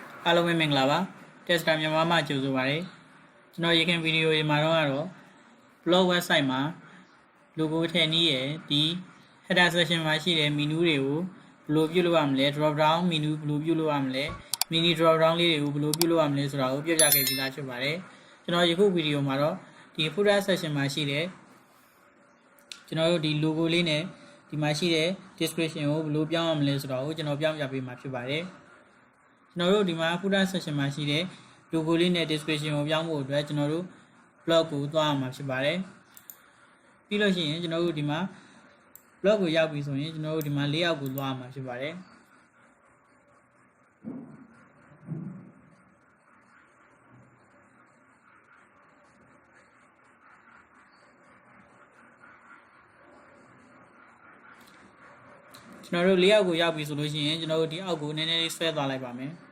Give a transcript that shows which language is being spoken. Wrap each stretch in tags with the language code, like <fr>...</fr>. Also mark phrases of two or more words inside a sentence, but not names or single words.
<my>အားလုံးပဲမင်္ဂလာပါ Techsta Myanmar မှာကြိုဆိုပါရစေကျွန်တော်ရခင်ဗီဒီယိုတွေမှာတော့</my> <en>blog website</en> <my>မှာ logo ထည့်နည်းရဲ့ဒီ</my> <en>header section</en> <my>မှာရှိတဲ့ menu တွေကိုဘယ် လိုပြုလုပ်ရမလဲ</my> <en>drop down menu</en> <my>ဘယ်လိုပြုလုပ်ရမလဲ</my> <en>mini drop down</en> <my>လေးတွေကိုဘယ်လိုပြုလုပ်ရမလဲဆိုတာကိုပြပြခဲ့ပြီးသားဖြစ် ပါတယ်ကျွန်တော်ယခုဗီဒီယိုမှာတော့ဒီ</my> <en>footer section</en> <my>မှာရှိတဲ့ကျွန်တော်တို့ဒီ logo လေးနဲ့ဒီမှာရှိတဲ့ description ကိုဘယ်လိုပြောင်းရမလဲဆိုတာကိုကျွန်တော်ပြောင်းပြပေးမှာဖြစ်ပါတယ်ကျွန်တော်တို့ဒီမှာ</my> <en>footer section</en> <my>မှာရှိတဲ့ logo လေးနဲ့ description ကိုပြောင်းဖို့အတွက်ကျွန်တော်တို့ blog ကိုသွားရမှာဖြစ်ပါတယ်ပြီးလို့ရှိရင်ကျွန်တော်တို့ဒီမှာ blog ကိုရောက်ပြီဆိုရင်ကျွန်တော်တို့ဒီမှာ layout ကိုသွားရမှာဖြစ်ပါတယ် ကျွန်တော်တို့ layout ကိုရောက်ပြီဆိုလို့ရှိရင်ကျွန်တော်တို့ဒီအောက်ကိုနည်းနည်းလေးဆွဲသွားလိုက်ပါမယ်</my>